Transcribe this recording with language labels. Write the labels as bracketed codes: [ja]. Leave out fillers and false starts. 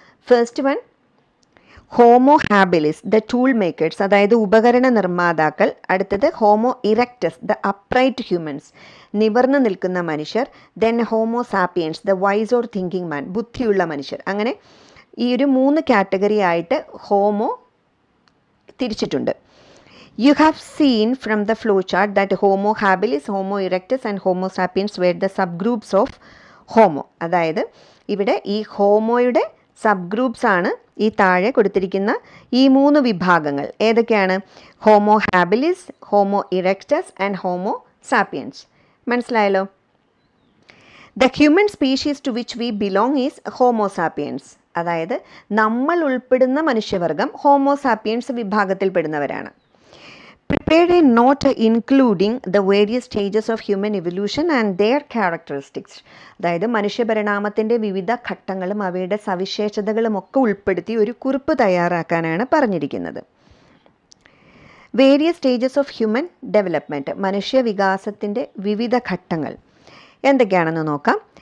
[en] first one, Homo habilis, the tool makers, [ml] അതായത് ഉപകരണ നിർമ്മാതാക്കൾ. അടുത്തത് homo erectus, [en] the upright humans, [ml] നിവർന്നു നിൽക്കുന്ന മനുഷ്യർ. [en] then Homo sapiens, the wise or thinking man, [ml] ബുദ്ധിയുള്ള മനുഷ്യർ. അങ്ങനെ ഈ ഒരു 3 കാറ്റഗറി ആയിട്ട് ഹോമോ തിരിച്ചിട്ടുണ്ട്. [en] You have seen from the flowchart that Homo habilis, Homo erectus and Homo sapiens were the subgroups of Homo. [ml] അതായത് ഇവിടെ ഈ ഹോമോയുടെ സബ് ഗ്രൂപ്പ്സ് ആണ് ഈ താഴെ കൊടുത്തിരിക്കുന്ന ഈ 3 വിഭാഗങ്ങൾ. ഏതൊക്കെയാണ്? Homo habilis, homo erectus and homo sapiens. മനസ്സിലായല്ലോ? [en] The human species to which we belong is Homo sapiens. [ml] അതായത് നമ്മൾ ഉൾപ്പെടുന്ന മനുഷ്യവർഗം homo sapiens വിഭാഗത്തിൽപ്പെടുന്നവരാണ്. [en] Prepared a note including the various stages of human evolution and their characteristics. [ml] അതായത് മനുഷ്യപരിണാമത്തിൻ്റെ വിവിധ ഘട്ടങ്ങളും അവയുടെ സവിശേഷതകളും ഒക്കെ ഉൾപ്പെടുത്തി ഒരു കുറിപ്പ് തയ്യാറാക്കാനാണ് പറഞ്ഞിരിക്കുന്നത്. [en] various stages of human development, [ml] മനുഷ്യവികാസത്തിൻ്റെ വിവിധ ഘട്ടങ്ങൾ എന്തൊക്കെയാണെന്ന് നോക്കാം.